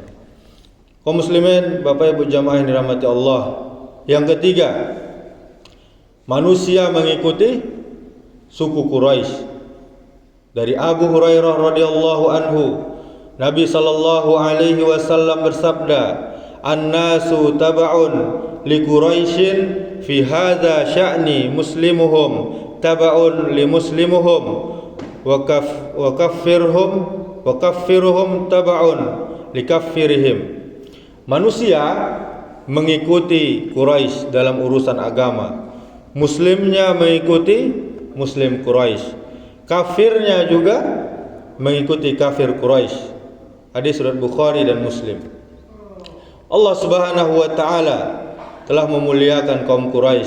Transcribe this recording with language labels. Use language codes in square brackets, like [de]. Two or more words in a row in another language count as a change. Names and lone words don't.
[id] Kaum muslimin, Bapak Ibu jamaah yang dirahmati Allah. Yang ketiga, manusia mengikuti suku Quraisy. [ar] Dari Abu Hurairah رضي الله عنه, Nabi صلى الله عليه وسلم bersabda, "الناس تبع لقريش في هذا الشأن مسلمهم تبع لمسلمهم وكافرهم تبع لكافرهم." [id] Manusia mengikuti Quraisy dalam urusan agama. Muslimnya mengikuti muslim Quraisy. Kafirnya juga mengikuti kafir Quraisy. Hadis riwayat Bukhari dan Muslim. Allah [ar] سبحانه وتعالى [id] telah memuliakan kaum Quraisy.